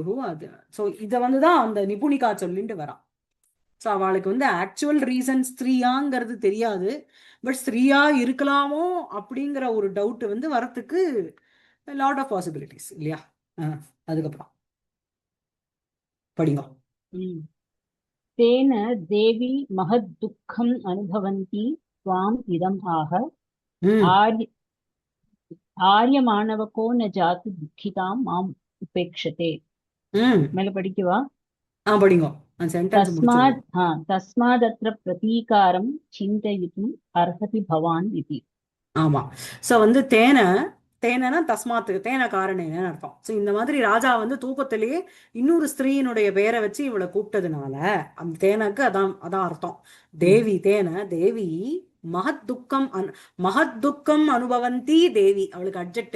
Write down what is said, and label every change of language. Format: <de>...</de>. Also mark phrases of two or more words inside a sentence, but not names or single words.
<ta>அது ஸோ இதை வந்துதான் அந்த நிபுணிகா சொல்லிட்டு வரா. ஸோ அவளுக்கு வந்து</ta> <en>actual reason</en> <ta>ஸ்திரீயாங்கிறது தெரியாது, பட் ஸ்திரீயா இருக்கலாமோ அப்படிங்கிற ஒரு டவுட் வந்து வரத்துக்கு</ta> <en>lot of possibilities</en> <ta>இல்லையா? அதுக்கப்புறம் படிங்க.</ta> <sa>तेन देवी महद् दुःखम् अनुभवन्ती त्वाम् इदम् आह आर्यमाणवको न जातु दुःखितां माम् उपेक्षते.</sa> <ta>மேல படிக்கவா? படிங்க. சென்டென்ஸ் முடிச்சிருங்க.</ta> <sa>तस्मादत्र प्रतीकारं चिन्तयितुम् अर्हति भवान् इति.</sa> <ta>ஆமா. சோ வந்து</ta> <sa>तेन तस्मात् तेन कारणेन</sa> <ta>அர்த்தம். சோ இந்த மாதிரி ராஜா வந்து தூக்கத்திலேயே இன்னொரு ஸ்திரீயினுடைய பெயரை வச்சு இவளை கூப்பிட்டதுனால அந்த தேனக்கு அதான் அர்த்தம்.</ta> <sa>देवी तेन देवी महद् दुःखम् महद् दुःखम् अनुभवन्ती देवी,</sa> <ta>அவளுக்கு அட்ஜெக்டிவ்.</ta>